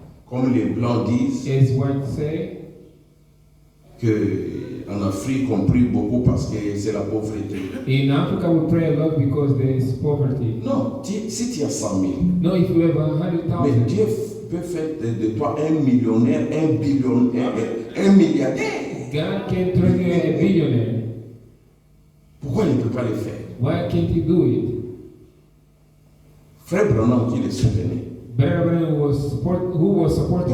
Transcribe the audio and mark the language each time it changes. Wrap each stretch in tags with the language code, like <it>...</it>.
<fr>Comme les Blancs disent,</fr> <en>As white say,</en> <fr>qu'en Afrique, on prie beaucoup parce que c'est la pauvreté.</fr> <en>in Africa we pray a lot because there is poverty.</en> <fr>Non, si tu as 100 000,</fr> <en>No, if you have</en> <fr>mais</fr> <en>100,000,</en> <fr>Dieu peut faire de toi un millionnaire, un billionnaire, un milliardaire.</fr> <en>God can turn you a billionaire.</en> <fr>Pourquoi il ne peut pas le faire?</fr> <en>Why can't He do it?</en> <fr>Frère Branham qui le soutenait.</fr> <en>Brother Branham who was supporting</en>